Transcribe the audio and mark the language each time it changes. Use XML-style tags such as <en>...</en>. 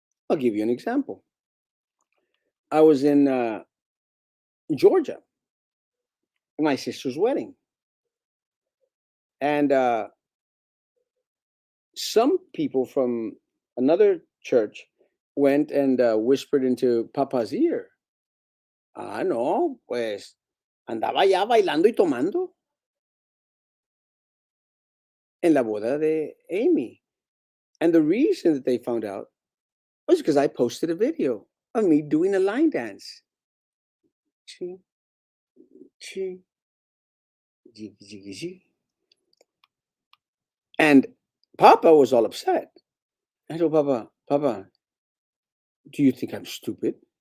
<en>I'll give you an example. I was in Georgia, my sister's wedding, and some people from another church went and whispered into Papa's ear.</en> <es>Ah, no, pues andaba ya bailando y tomando en la boda de Amy.</es> <en>And the reason that they found out was because I posted a video of me doing a line dance. Chi, chi, jiggy, jiggy, jiggy. And Papa was all upset. I told Papa, Papa, do you think I'm stupid?</en>